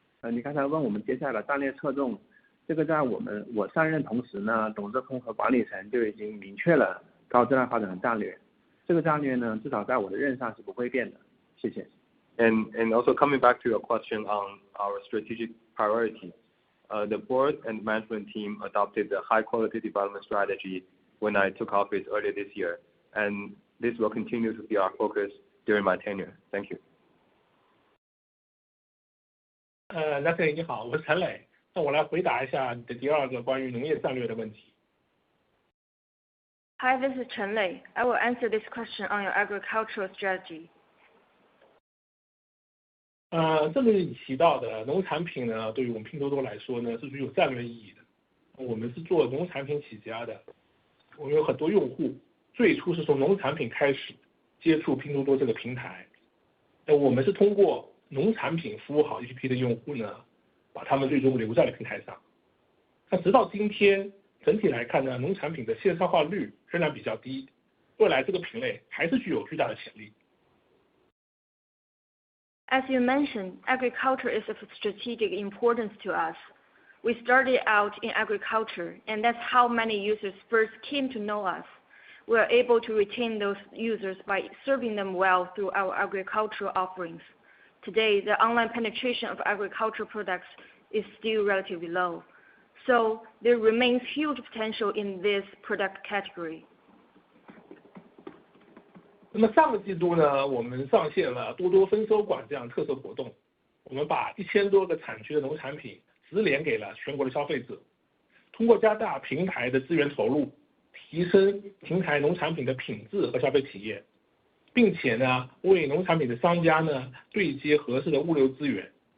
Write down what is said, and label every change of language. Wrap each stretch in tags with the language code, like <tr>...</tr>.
<zh>你刚才问我们接下来的战略侧重，这个在我上任同时呢，董事会和管理层就已经明确了高质量发展的战略。这个战略呢，至少在我的任上是不会变的。谢谢。</zh> <en>And also coming back to your question on our strategic priorities, the board and management team adopted the high quality development strategy when I took office earlier this year, and this will continue to be our focus during my tenure. Thank you.</en> <zh>Nathan 你好，我是陈磊，那我来回答一下你的第二个关于农业战略的问题。</zh> <en>Hi, this is Chen Lei. I will answer this question on your agricultural strategy.</en> <zh>这里你提到的农产品呢，对于我们拼多多来说呢，是具有战略意义的。我们是做农产品起家的，我们有很多用户，最初是从农产品开始接触拼多多这个平台。我们是通过农产品服务好一批的用户呢，把他们最终留在了平台上。那直到今天，整体来看呢，农产品的线上化率仍然比较低，未来这个品类还是具有巨大的潜力。</zh> <en>As you mentioned, agriculture is of strategic importance to us. We started out in agriculture, and that's how many users first came to know us. We are able to retain those users by serving them well through our agricultural offerings. Today, the online penetration of agricultural products is still relatively low, so there remains huge potential in this product category.</en> <zh>那么上个季度呢，我们上线了多多分收馆这样特色活动，我们把1000多个产区的农产品直连给了全国的消费者。通过加大平台的资源投入，提升平台农产品的品质和消费体验，并且呢，为农产品的商家呢对接合适的物流资源。</zh>